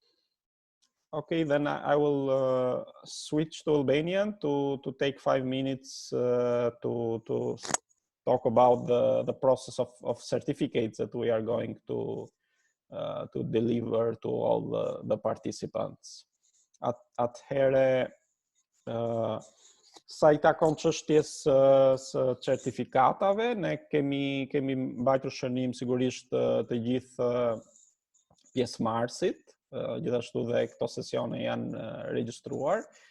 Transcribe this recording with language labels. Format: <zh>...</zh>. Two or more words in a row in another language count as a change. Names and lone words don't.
<en>Okay, then I will switch to Albanian to take 5 minutes to talk about the process of certificates that we are going to deliver to all the participants.</en> <sq>Atëhere, sa I takon çështjes së certifikatave, ne kemi mbajtur shënim sigurisht të gjithë pjesëmarrësit, gjithashtu dhe këto sesione janë regjistruar.</sq>